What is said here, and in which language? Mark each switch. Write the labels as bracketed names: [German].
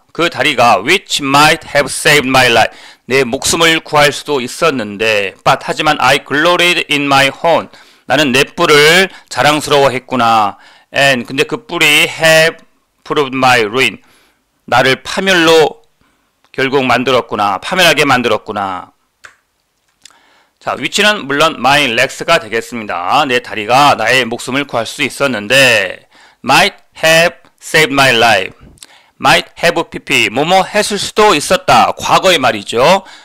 [Korean] 그 다리가 [English] which might have saved my life. [Korean] 내 목숨을 구할 수도 있었는데 하지만 [English] I gloried in my horn. [Korean] 나는 내 뿔을 자랑스러워했구나. [English] And [Korean] 근데 그 뿔이 [English] have proved my ruin. [Korean] 나를 파멸로 결국 파멸하게 만들었구나. 자, 위치는 물론 my legs가 되겠습니다. 내 다리가 나의 목숨을 구할 수 있었는데 [English] might have saved my life. [Korean] might have pp 뭐뭐 했을 수도 있었다. 과거의 말이죠.